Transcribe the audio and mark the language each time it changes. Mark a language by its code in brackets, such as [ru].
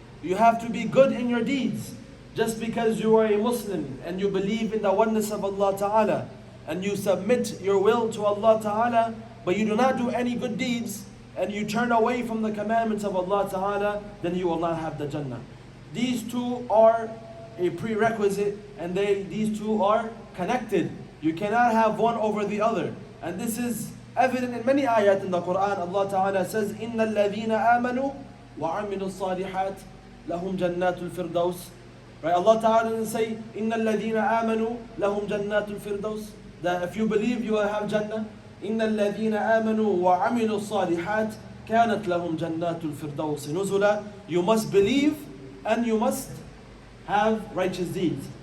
[en] You have to be good in your deeds. Just because you are a Muslim and you believe in the oneness of Allah Ta'ala and you submit your will to Allah Ta'ala, but you do not do any good deeds and you turn away from the commandments of Allah Ta'ala, then you will not have the Jannah. These two are a prerequisite and these two are connected. You cannot have one over the other. And this is evident in many ayat in the Quran. Allah Ta'ala says, [ar] إِنَّ الَّذِينَ آمَنُوا وَعَمِلُوا الصَّالِحَاتِ لَهُمْ جَنَّاتُ الْفِرْدَوْسِ. [en] Right? Allah Ta'ala doesn't say, [ar] إِنَّ الَّذِينَ آمَنُوا لَهُمْ جَنَّاتُ الْفِرْدَوْسِ, [en] that if you believe you will have Jannah. [ar] إِنَّ الَّذِينَ آمَنُوا وَعَمِلُوا الصَّالِحَاتِ كَانَتْ لَهُمْ جَنَّاتُ الْفِرْدَوْسِ نُزُلًا. [en] You must believe and you must have righteous deeds.